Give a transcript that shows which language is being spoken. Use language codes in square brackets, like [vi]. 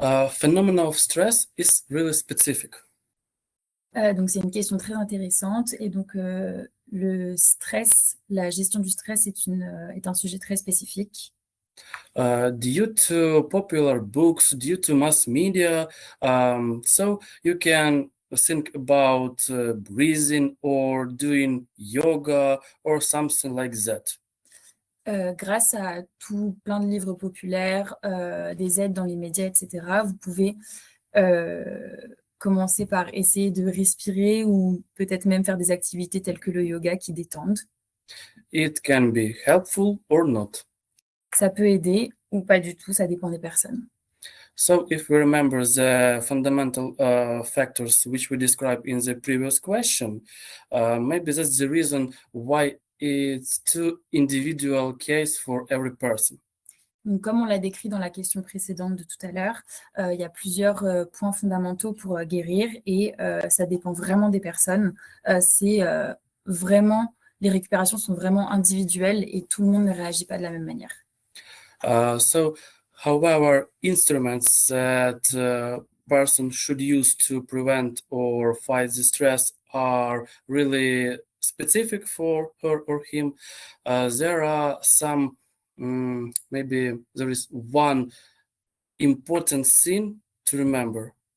[en] Phenomena of stress is really specific. [fr] Donc, c'est une question très intéressante. Et donc, le stress, la gestion du stress est un sujet très spécifique. [en] Due to popular books, due to mass media, so you can think about breathing or doing yoga or something like that. [fr] Grâce à tout plein de livres populaires, des aides dans les médias, etc., vous pouvez commencer par essayer de respirer ou peut-être même faire des activités telles que le yoga qui détendent. [en] It can be helpful or not. [fr] Ça peut aider ou pas du tout, ça dépend des personnes. [en] So if we remember the fundamental factors which we described in the previous question, maybe that's the reason why it's two individual case for every person. [fr] Donc, comme on l'a décrit dans la question précédente de tout à l'heure, il y a plusieurs points fondamentaux pour guérir et ça dépend vraiment des personnes. Les récupérations sont vraiment individuelles et tout le monde ne réagit pas de la même manière. [en] However, instruments that person should use to prevent or fight the stress are really specific for her or him. There are some, maybe there is one important thing to remember.